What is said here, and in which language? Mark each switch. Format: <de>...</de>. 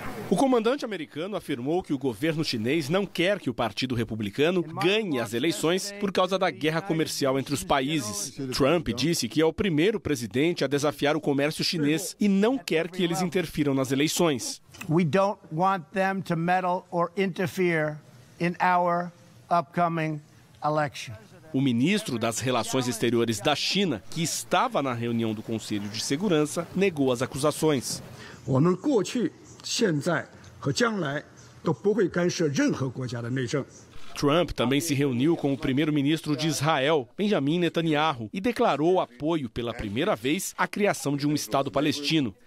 <pt>O comandante americano afirmou que o governo chinês não quer que o Partido Republicano ganhe as eleições por causa da guerra comercial entre os países. Trump disse que é o primeiro presidente a desafiar o comércio chinês e não quer que eles interfiram nas eleições.</pt> <en>We don't want them to meddle or interfere in our upcoming election.</en> <pt>O ministro das Relações Exteriores da China, que estava na reunião do Conselho de Segurança, negou as acusações. Trump também se reuniu com o primeiro-ministro de Israel, Benjamin Netanyahu, e declarou apoio pela primeira vez à criação de um Estado palestino.</pt>